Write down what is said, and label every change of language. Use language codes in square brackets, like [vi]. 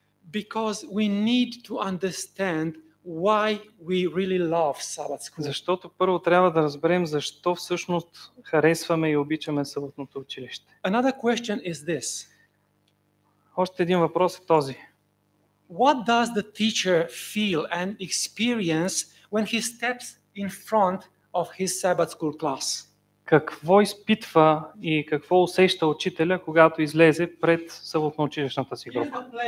[en] Because we need to understand why we really love Sabbath school. [bg] Защото първо трябва да разберем защо всъщност харесваме и обичаме съботното училище. [en] Another question is this. [bg] Още един въпрос е този. [en] What does the teacher feel and experience when he steps in front of his Sabbath school class? [bg] Какво изпитва и какво усеща учителя, когато излезе пред съботно-училищната си група?